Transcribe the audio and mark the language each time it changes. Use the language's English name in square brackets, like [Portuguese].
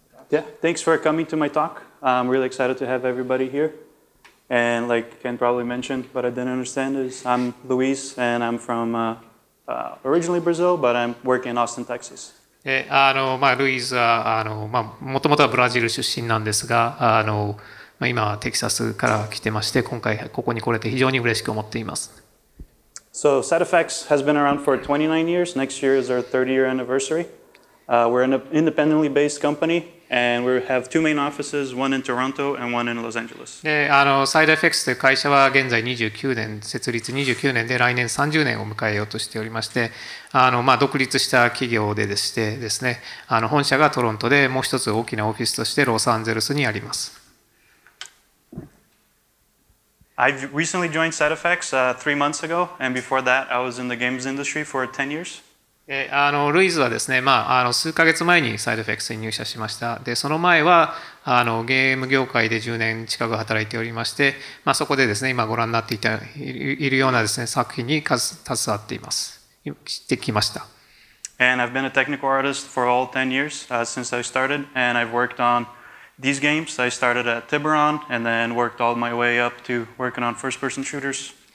[English] Yeah, thanks for coming to my talk. I'm really excited to have everybody here. And like Ken probably mentioned, what I didn't understand is I'm Luiz, and I'm from originally Brazil, but I'm working in Austin, Texas. [Japanese] ルイズはもともとはブラジル出身なんですが、今はテキサスから来てまして、今回ここに来れて非常に嬉しく思っています。 [English] So CEDEC has been around for 29 years. Next year is our 30-year anniversary. We're an independently based company, and we have 2 main offices, one in Toronto and one in Los Angeles. [Japanese] で、サイドエフェクツという会社は現在29年、設立29年で来年30年を迎えようとしておりまして、独立した企業でしてですね、本社がトロントで、もう一つ大きなオフィスとしてロサンゼルスにあります。 [English] I've recently joined CEDEC 3 months ago, and before that, I was in the games industry for 10 years. [Japanese] ルイズはですね、数ヶ月前にサイドエフェクツに入社しました。で、その前はゲーム業界で10年近く働いておりまして、そこでですね、今ご覧になっているようなですね、作品に携わっています。してきました。 [English] And I've been a technical artist for all 10 years since I started, and I've worked on these games. I started at Tiburon and then worked all my way up to working on first-person shooters.